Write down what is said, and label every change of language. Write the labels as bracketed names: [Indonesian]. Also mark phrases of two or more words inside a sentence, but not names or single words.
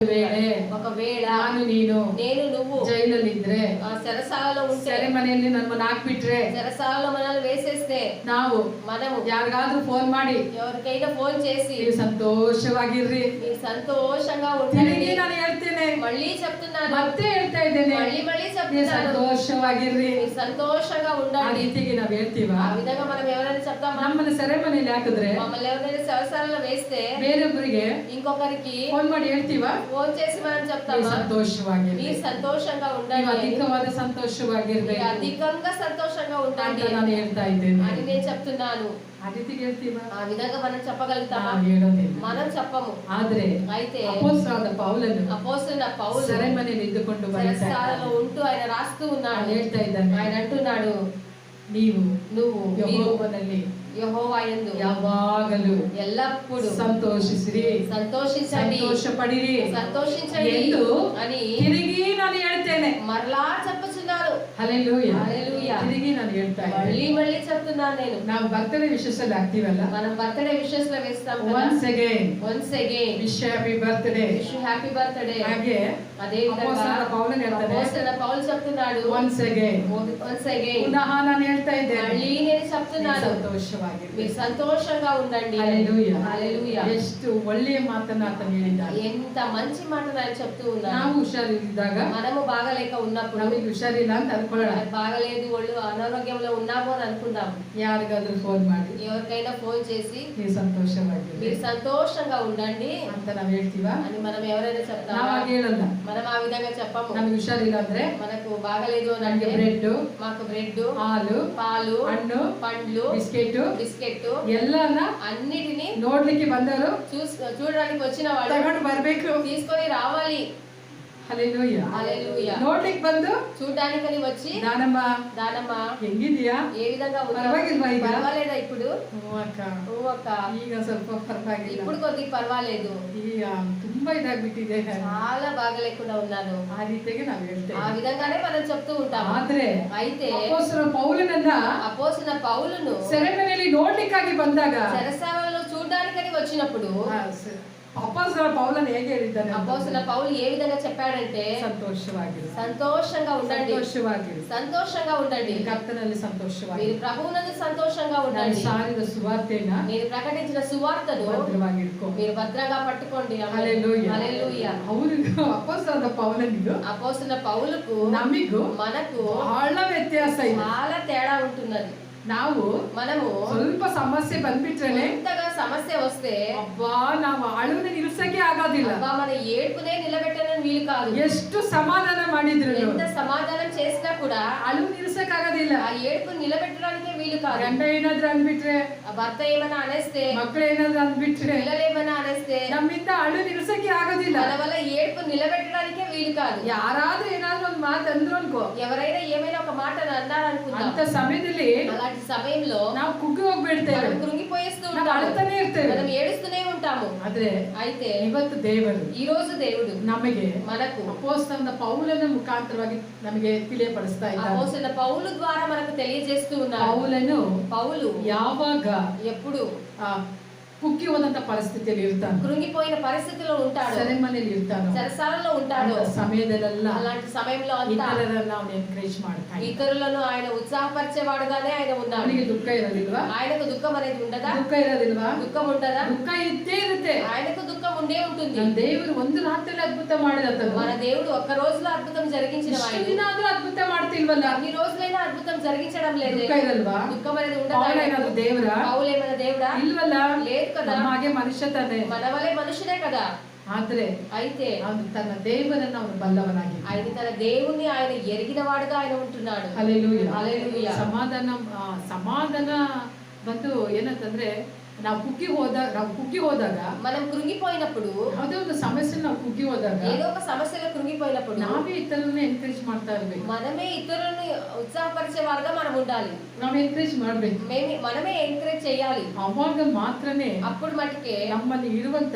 [Telugu] ఒకవేళ నేను నువ్వు [Kannada] జైಲಲ್ಲಿದ್ರೆ [Telugu] ಸೆರೆಸಾలలో ఉంటే [Kannada] ಸೆರೆಮನೆಯಲ್ಲಿ ನಮ್ಮನ್ನ ಹಾಕ್ಬಿಟ್ರೆ [Telugu] ಸೆರೆಸಾలలో మనల్ని వేసేస్తే మనము [Kannada] ಯಾರಿಗಾದ್ರೂ ಫೋನ್ ಮಾಡಿ [Telugu] ఎవరికైనా ఫోన్ చేసి [Kannada] ನೀವು ಸಂತೋಷವಾಗಿರ್ರಿ, [Telugu] మీరు సంతోషంగా ఉండండి [Kannada] ನಾನು ಹೇಳ್ತೇನೆ, [Telugu] మళ్ళీ చెప్తున్నాను, [Kannada] ಮತ್ತೆ ಹೇಳ್ತಾ ಇದ್ದೇನೆ, [Telugu] మళ్ళీ [Kannada] ನೀವು [Telugu] చెప్తున్నాను, [Kannada] ಸಂತೋಷವಾಗಿರ್ರಿ. [Telugu] మీరు సంతోషంగా [Kannada] ಆ [Telugu] ఉండండి. [Kannada] ರೀತಿಗೆ ನಾವ್ ಹೇಳ್ತೀವ? [Telugu] ఆ విధంగా మనం ఎవరైనా చెప్తామా? [Kannada] ನಮ್ಮನ್ನ ಸೆರೆಮನೆಯಲ್ಲಿ ಹಾಕಿದ್ರೆ [Telugu] మమ్మల్ని ఎవరైనా సెరెసాలలో వేస్తే [Kannada] ಬೇರೊಬ್ಬರಿಗೆ [Telugu] ఇంకొకరికి [Kannada] ಫೋನ್ ಮಾಡಿ ಹೇಳ್ತೀವ? [Telugu] ఫోన్ చేసి మనం చెప్తామా? [Kannada] ಸಂತೋಷವಾಗಿರ್ರಿ, [Telugu] మీరు సంతోషంగా [Kannada] ನೀವು [Telugu] ఉండండి, [Kannada] ಅಧಿಕವಾದ ಸಂತೋಷವಾಗಿರ್ಬೇಕು [Telugu] అధికంగా సంతోషంగా [Kannada] ಅಂತ [Telugu] ఉండండి [Kannada] ನಾನು ಹೇಳ್ತಾ ಇದ್ದೇನೆ. [Telugu] అని నేను చెప్తున్నాను. [Kannada] ಆ ರೀತಿಗೆ ಹೇಳ್ತೀವ? [Telugu] ఆ విధంగా మనం చెప్పగలుగుతామా? [Kannada] ನಾವು ಹೇಳೋದಿಲ್ಲ. [Telugu] మనం చెప్పము. [Kannada] ಆದ್ರೆ [Telugu] అయితే [Kannada] ಅಪೊಸ್ತಲನಾದ ಪೌಲನು [Telugu] అపోస్తలుడైన పౌలు [Kannada] ಸೆರೆಮನೆಯಲ್ಲಿ ಇದ್ದುಕೊಂಡು ಬರೀತಾ [Telugu] చెరసాలలో ఉంటూ ఆయన రాస్తూ ఉన్నాడు. [Kannada] ಹೇಳ್ತಾ ಇದ್ದಾನೆ, [Telugu] ఆయన అంటున్నాడు, [Kannada] ನೀವು [Telugu] మీరు [Kannada] ಯೆಹೋವನಲ್ಲಿ [Telugu] యెహోవా యందు [Kannada] ಯಾವಾಗಲೂ [Telugu] ఎల్లప్పుడూ [Kannada] ಸಂತೋಷಿಸಿರಿ, [Telugu] సంతోషించండి, [Kannada] ಸಂತೋಷ ಪಡಿರಿ [Telugu] సంతోషించండి [Kannada] ಎಂದು [Telugu] అని [Kannada] ತಿರುಗಿ ನಾನು ಹೇಳ್ತೇನೆ. [Telugu] మరలా చెప్పుచున్నాను. [Kannada] ಹಲ್ಲೆಲೂಯಾ, [Telugu] హల్లెలూయా. [Kannada] ತಿರುಗಿ ನಾನು ಹೇಳ್ತಾ [Telugu] మళ్ళీ [Kannada] ಇದ್ದೇನೆ. [Telugu] మళ్ళీ చెప్తున్నాను నేను. [Kannada] ನಾವು ಬರ್ತಡೇ ವಿಶೇಷದಲ್ಲಿ ಆಗ್ತೀವಲ್ಲ, [Telugu] మనం [English] birthday wishes [Telugu] లో వేస్తాం [English] once again once again wish happy birthday. wish happy birthday. [Kannada] ಹಾಗೆ [Telugu] అదే విధంగా [Kannada] ಅಪೊಸ್ತಲನಾದ ಪೌಲನು ಹೇಳ್ತಾನೆ, [Telugu] అపోస్తలుడైన పౌలు చెప్తున్నాడు, [English] once again. once again [Kannada] ಪುನಃ ನಾನು ಹೇಳ್ತಾ ಇದ್ದೇನೆ, [Telugu] మళ్ళీ నేను చెప్తున్నాను, [Kannada] ಸಂತೋಷವಾಗಿರಿ. [Telugu] మీరు సంతోషంగా ఉండండి. హల్లెలూయా, హల్లెలూయా. [Kannada] ಎಷ್ಟು ಒಳ್ಳೆಯ ಮಾತನ್ನ ಆತನು ಹೇಳಿದ್ದಾನೆ. [Telugu] ఎంత మంచి మాటలు ఆయన చెప్తూ ఉన్నారు. [Kannada] ನಾವು ಹುಷಾರಿದ್ದಾಗ [Telugu] మనము బాగలేక ఉన్నప్పుడు [Kannada] ನಮಗೆ ಹುಷಾರಿಲ್ಲ ಅಂತ ಅನ್ಕೊಳ್ಳೋಣ, [Telugu] మనకు బాగలేదు, ఒళ్ళు అనారోగ్యంలో ఉన్నాము అని అనుకుంటాం. [Kannada] ಯಾರಿಗಾದ್ರೂ ಫೋನ್ ಮಾಡಿ [Telugu] ఎవరికైనా ఫోన్ చేసి [Kannada] ನೀವು ಸಂತೋಷವಾಗಿರಿ [Telugu] మీరు సంతోషంగా ఉండండి [Kannada] ಅಂತ ನಾವ್ ಹೇಳ್ತೀವ? [Telugu] అని మనం ఎవరైనా [Kannada] ನಾವ್ [Telugu] చెప్తామా? [Kannada] ಹಾಗೆ ಹೇಳಲ್ಲ. [Telugu] మనం ఆ విధంగా చెప్పము. [Kannada] ನಮ್ಗೆ ಹುಷಾರಿಲ್ಲ ಅಂದ್ರೆ [Telugu] మనకు బాగలేదు అని [Kannada] ನಮ್ಗೆ [Telugu] అంటే [Kannada] ಬ್ರೆಡ್, [Telugu] మాకు బ్రెడ్, [Kannada] ಹಾಲು, [Telugu] పాలు, [Kannada] ಹಣ್ಣು, [Telugu] పండ్లు, [Kannada] ಬಿಸ್ಕೆಟ್ [Telugu] బిస్కెట్ [Kannada] ಎಲ್ಲಾನ [Telugu] అన్నిటిని [Kannada] ನೋಡ್ಲಿಕ್ಕೆ ಬಂದವರು [Telugu] చూడడానికి వచ్చిన వాళ్ళు [Kannada] ತಗೊಂಡು ಬರ್ಬೇಕು. [Telugu] తీసుకొని రావాలి. [Kannada] ಹಲ್ಲೆಲೂಯಾ, [Telugu] హల్లెలూయా. [Kannada] ನೋಡ್ಲಿಕ್ಕೆ ಬಂದು [Telugu] చూడడానికని వచ్చి [Kannada] ದಾನಮ್ಮ ಹೆಂಗಿದ್ಯಾ, ಹೆಂಗಿದೀಯಾ, [Telugu] ఏ విధంగా పర్వాలేదా ಈಗ? పర్వాలేదా ఇప్పుడు? [Kannada] ಹ್ಞೂ ಅಕ್ಕ, [Telugu] ఓ అక్క, [Kannada] ಈಗ ಸ್ವಲ್ಪ ಪರವಾಗಿಲ್ಲ, [Telugu] ఇప్పుడు కొద్దిగా పర్వాలేదు, [Kannada] ಈಗ ತುಂಬಾ ಇದಾಗ್ಬಿಟ್ಟಿದೆ. [Telugu] చాలా బాగలేకుండా ఉన్నాను. [Kannada] ಆ ರೀತಿಗೆ ನಾವ್ ಹೇಳ್ತೇವೆ. [Telugu] ఆ విధంగానే మనం చెప్తూ ఉంటాం. [Kannada] ಆದ್ರೆ [Telugu] అయితే [Kannada] ಅಪೊಸ್ತಲ ಪೌಲನನ್ನ [Telugu] అపోస్తలుడైన పౌలును [Kannada] ಸೆರೆಮನೆಯಲ್ಲಿ ನೋಡ್ಲಿಕ್ಕಾಗಿ ಬಂದಾಗ [Telugu] చెరసాలలో చూడడానికని వచ్చినప్పుడు [Kannada] ಅಪೊಸ್ತಲ ಪೌಲನು ಹೇಗೆ ಹೇಳಿದ್ದಾನೆ? [Telugu] అపోస్తలుడైన పౌలు ఏ విధంగా చెప్పాడంటే, [Kannada] ಸಂತೋಷವಾಗಿರು, [Telugu] సంతోషంగా ఉండండి, [Kannada] ಸಂತೋಷವಾಗಿರು, [Telugu] సంతోషంగా ఉండండి, [Kannada] ಕರ್ತನಲ್ಲಿ ಸಂತೋಷವಾಗಿ, [Telugu] మీరు ప్రభువునందు సంతోషంగా [Kannada] ನಾನು [Telugu] ఉండండి, [Kannada] ಸಾರಿದ ಸುವಾರ್ತೆಯನ್ನ [Telugu] నేను ప్రకటించిన సువార్తను [Kannada] ಭದ್ರವಾಗಿಟ್ಕೋ, [Telugu] మీరు భద్రంగా పట్టుకోండి. హల్లెలూయా, హల్లెలూయా. [Kannada] ಅವರಿಗೂ ಅಪೊಸ್ತಲದ ಪೌಲನಿಗೂ [Telugu] అపోస్తలుడైన పౌలుకు [Kannada] ನಮಿಗೂ [Telugu] మనకు [Kannada] ಬಹಳ ವ್ಯತ್ಯಾಸ ಇದೆ. [Telugu] చాలా తేడా ఉంటున్నది. మనము [Kannada] ಸ್ವಲ್ಪ ಸಮಸ್ಯೆ ಬಂದ್ಬಿಟ್ರೇನೆ [Telugu] ఇంతగా సమస్య వస్తే [Kannada] ಅಬ್ಬಾ ನಾವು ಅಳುವನ್ನ ನಿಲ್ಸಕ್ಕೆ ಆಗೋದಿಲ್ಲ. [Telugu] అబ్బా మన ఏడుపునే నిలబెట్టడానికి వీలు కాదు. [Kannada] ಎಷ್ಟು ಸಮಾಧಾನ ಮಾಡಿದ್ರು, [Telugu] ఎంత సమాధానం చేసినా కూడా [Kannada] ಅಳುವು ನಿಲ್ಸಕ್ ಆಗೋದಿಲ್ಲ. [Telugu] ఆ ఏడుపు నిలబెట్టడానికే వీలు కాదు. [Kannada] ಗಂಡ ಏನಾದ್ರೂ ಅಂದ್ಬಿಟ್ರೆ, [Telugu] ఆ భర్త ఏమైనా అనేస్తే, [Kannada] ಮಕ್ಕಳು ಏನಾದ್ರೂ ಅಂದ್ಬಿಟ್ರೆ, [Telugu] పిల్లలు ఏమైనా అనేస్తే [Kannada] ನಮ್ಮಿಂದ ಅಳು ನಿಲ್ಸಕ್ಕೆ ಆಗೋದಿಲ್ಲ. [Telugu] మన వల్ల ఏడుపు నిలబెట్టడానికే వీలు కాదు. [Kannada] ಯಾರಾದ್ರೂ ಏನಾದ್ರೂ ಒಂದು ಮಾತು ಅಂದ್ರು ಅನ್ಕೋ, [Telugu] ఎవరైనా ఏమైనా ఒక మాట అన్నారనుకుందాం, [Kannada] ಅಂತ ಸಮಯದಲ್ಲಿ [Telugu] అలాంటి సమయంలో [Kannada] ನಾವು ಕುಗ್ಗಿ ಹೋಗ್ಬಿಡ್ತೇವೆ, [Telugu] మనం కృంగిపోయేస్తూ [Kannada] ನಾವು [Telugu] ఉంటాము, [Kannada] ಅಳ್ತಾನೆ ಇರ್ತೇವೆ, [Telugu] మనం ఏడుస్తూనే ఉంటాము. [Kannada] ಆದ್ರೆ [Telugu] అయితే [Kannada] ಇವತ್ತು ದೇವರು [Telugu] ఈ రోజు దేవుడు [Kannada] ನಮಗೆ [Telugu] మనకు [Kannada] ಅಪೊಸ್ತಲನ ಪೌಲನ ಮುಖಾಂತರವಾಗಿ ನಮಗೆ ತಿಳಿಯಪಡಿಸ್ತಾ ಇದ್ದಾರೆ. [Telugu] అపోస్తలుడైన పౌలు ద్వారా మనకు తెలియజేస్తూ ఉన్నారు. పౌలు [Kannada] ಯಾವಾಗ [Telugu] ఎప్పుడు [Kannada] ಕುಗ್ಗಿ ಹೋದಂತ ಪರಿಸ್ಥಿತಿಯಲ್ಲಿ ಇರ್ತಾನೆ, [Telugu] కృంగిపోయిన పరిస్థితిలో ఉంటాడు, [Kannada] ಸೆರೆಮನೆಯಲ್ಲಿ ಇರ್ತಾನೋ, [Telugu] చెరసాలలో ఉంటాడు, [Kannada] ಸಮಯದಲ್ಲೆಲ್ಲ [Telugu] అలాంటి సమయంలో అంతా [Kannada] ಇತರರನ್ನ ಅವನು ಎನ್ಕರೇಜ್ ಮಾಡ್ತಾನೆ. [Telugu] ఇతరులను ఆయన ఉత్సాహపరిచేవాడుగానే ఆయన ఉన్నాడు. [Kannada] ಅವನಿಗೆ ದುಃಖ ಇರೋದಿಲ್ವಾ? [Telugu] ఆయనకు దుఃఖం అనేది ఉండదా? [Kannada] ದುಃಖ ಇರೋದಿಲ್ವಾ? [Telugu] దుఃఖం ఉండదా? [Kannada] ದುಃಖ ಇದ್ದೇ ಇರುತ್ತೆ. [Telugu] ఆయనకు దుఃఖం ఉండే ఉంటుంది. [Kannada] ನನ್ನ ದೇವರು ಒಂದು ರಾತ್ರಿಯಲ್ಲಿ ಅದ್ಭುತ ಮಾಡಿದತನು, [Telugu] మన దేవుడు ఒక్క రోజులో అద్భుతం జరిగించిన [Kannada] ಇಷ್ಟು ದಿನ ಆದ್ರೂ ಅದ್ಭುತ ಮಾಡ್ತಿಲ್ವಲ್ಲ, [Telugu] అన్ని రోజులైనా అద్భుతం జరిగించడం లేదు. [Kannada] ದುಃಖ ಇರಲ್ವಾ? [Telugu] దుఃఖం అనేది ఉండదా? [Kannada] ಪೌಲೇನಾದ್ರೂ ದೇವರಾ? [Telugu] పౌలేమైనా దేవుడా? [Kannada] ಇಲ್ವಲ್ಲ, [Telugu] లేదు కదా. [Kannada] ನಮ್ಮ ಹಾಗೆ ಮನುಷ್ಯ ತಾನೆ, [Telugu] మన వలే మనుషుడే కదా. [Kannada] ಆದ್ರೆ [Telugu] అయితే [Kannada] ಅವನು ತನ್ನ ದೇವರನ್ನ ಅವನು ಬಲ್ಲವನಾಗಿ, [Telugu] ఆయన తన దేవుణ్ణి ఆయన ఎరిగిన వాడుగా ఆయన ఉంటున్నాడు. [Kannada] ಹಲ್ಲೆಲೂಯಾ, [Telugu] హల్లెలూయా. [Kannada] ಸಮಾಧಾನ ಬಂದು ಏನಂತಂದ್ರೆ, ನಾವು ಕುಗ್ಗಿ ಹೋದಾಗ [Telugu] మనం కృంగిపోయినప్పుడు, [Kannada] ಯಾವುದೇ ಒಂದು ಸಮಸ್ಯೆ ನಾವು ಕುಗ್ಗಿ ಹೋದಾಗ [Telugu] ఏదో ఒక సమస్యలో కృంగిపోయినప్పుడు [Kannada] ನಾವೇ ಇತರರನ್ನ ಎನ್ಕರೇಜ್ ಮಾಡ್ತಾ ಇರ್ಬೇಕು, [Telugu] మనమే ఇతరులను ఉత్సాహపరిచే వారుగా మనం ఉండాలి. [Kannada] ನಾವು ಎನ್ಕರೇಜ್ ಮಾಡ್ಬೇಕು, [Telugu] మనమే ఎంకరేజ్ చేయాలి. [Kannada] ಅವಾಗ ಮಾತ್ರನೇ [Telugu] అప్పుడు మటుకే [Kannada] ನಮ್ಮಲ್ಲಿ ಇರುವಂತ